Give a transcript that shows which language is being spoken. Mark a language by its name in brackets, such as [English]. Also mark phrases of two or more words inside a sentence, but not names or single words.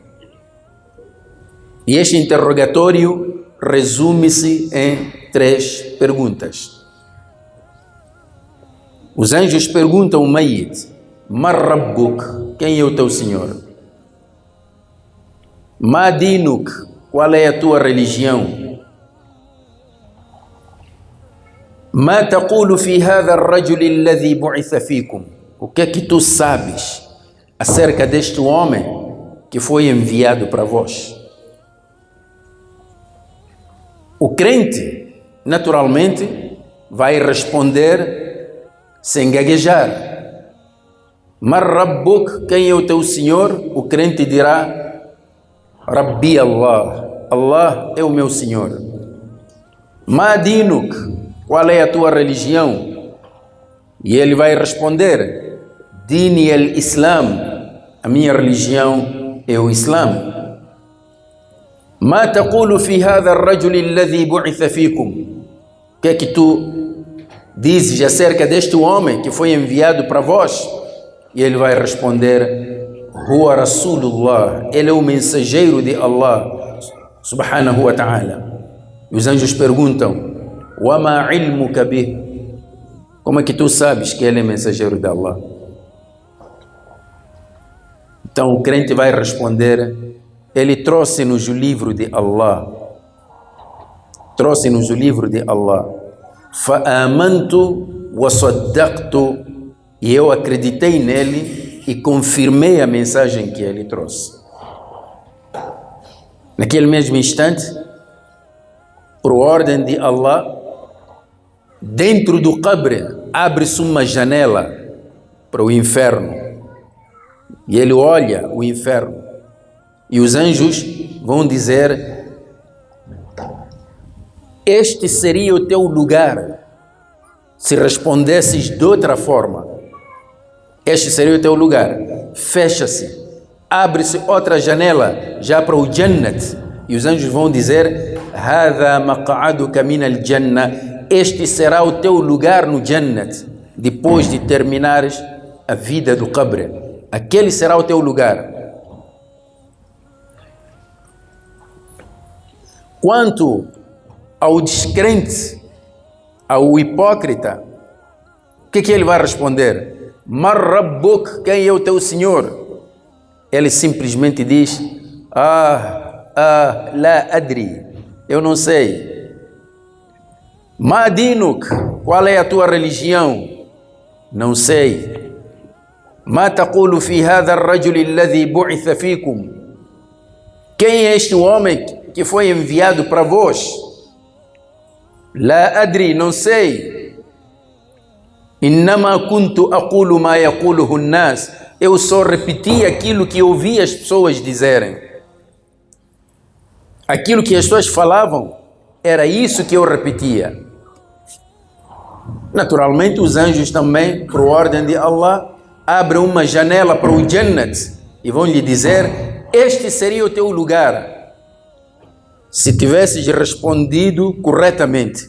[Portuguese] E este interrogatório resume-se em 3 perguntas. Os anjos perguntam ao Mayyit: [Arabic] ما ربك, [Portuguese] quem é o teu Senhor? [Arabic] ما دينك, [Portuguese] qual é a tua religião? [Arabic] ما تقول في هذا الرجل الذي بعث فيكم, [Portuguese] o que é que tu sabes acerca deste homem que foi enviado para vós? O crente, naturalmente, vai responder sem gaguejar. [Arabic] ما ربك, [Portuguese] quem é o teu Senhor? O crente dirá: [Arabic] ربي الله, [Portuguese] Allah é o meu Senhor. [Arabic] ما دينك, [Portuguese] qual é a tua religião? E ele vai responder: [Arabic] ديني الإسلام, [Portuguese] a minha religião é o Islã. [Arabic] ما تقول في هذا الرجل الذي بعث فيكم, [Portuguese] o que é que tu dizes acerca deste homem que foi enviado para vós? E ele vai responder: [Arabic] هو رسول الله, [Portuguese] ele é o mensageiro de Allah [Arabic] سبحانه وتعالى. [Portuguese] E os anjos perguntam: [Arabic] وما علمك به, [Portuguese] Como é que tu sabes que ele é mensageiro de Allah? Então o crente vai responder, ele trouxe-nos o livro de Allah. Trouxe-nos o livro de Allah. [Arabic] فآمنت وصدقت. [Portuguese] E eu acreditei nele e confirmei a mensagem que ele trouxe. Naquele mesmo instante, por ordem de Allah, dentro do Qabr abre-se uma janela para o inferno. E ele olha o inferno. E os anjos vão dizer: este seria o teu lugar se respondesses de outra forma. Este seria o teu lugar. Fecha-se, abre-se outra janela já para o Jannat. E os anjos vão dizer: [Arabic] هذا مقعدك من الجنة. [Portuguese] Este será o teu lugar no Jannat, depois de terminares a vida do Qabr. Aquele será o teu lugar. Quanto ao descrente, ao hipócrita, o que ele vai responder? [Arabic] ما ربك, [Portuguese] quem é o teu Senhor? Ele simplesmente diz: [Arabic] لا أدري, [Portuguese] eu não sei. [Arabic] ما دينك, [Portuguese] qual é a tua religião? Não sei. [Arabic] ما تقول في هذا الرجل الذي بعث فيكم, [Portuguese] quem é este homem que foi enviado para vós? [Arabic] لا أدري, [Portuguese] não sei. [Arabic] إنما كنت أقول ما يقوله الناس, [Portuguese] eu só repeti aquilo que ouvi as pessoas dizerem. Aquilo que as pessoas falavam, era isso que eu repetia. Naturalmente, os anjos também, por ordem de Allah, abrem uma janela para o Jannat e vão lhe dizer: este seria o teu lugar se tivesses respondido corretamente.